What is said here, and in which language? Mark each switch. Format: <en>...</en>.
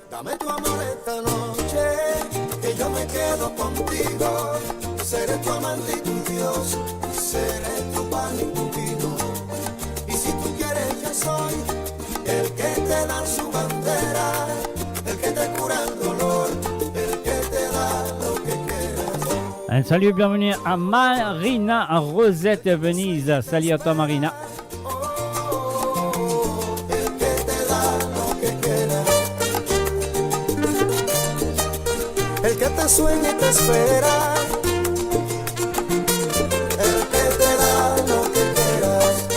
<es>Dame tu amor esta noche, que yo me quedo contigo. Seré tu amante y tu Dios, seré tu pan y tu vino. Y si tú quieres, yo soy el que te da su bandera, el que te cura el dolor, el que te da lo que quieras.</es> <fr>Un salut et bienvenue à Marina Rosette Venise. Salut à toi Marina.</fr> <es>El que te da lo que quieras. El que te sueña y te espera. El que te da lo que quieras.</es>